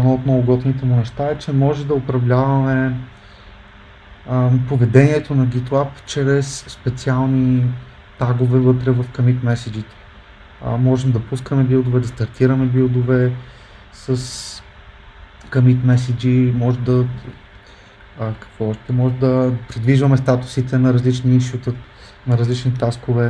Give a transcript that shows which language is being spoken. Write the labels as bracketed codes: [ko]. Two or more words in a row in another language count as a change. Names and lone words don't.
[bg] едно от много готините му неща е, че може да управляваме поведението на GitLab чрез специални тагове вътре в [en] commit message- [bg] ите. Можем да пускаме билдове, да стартираме билдове с [en] commit message, [bg] може да придвижваме статусите на различни ишута, на различни таскове.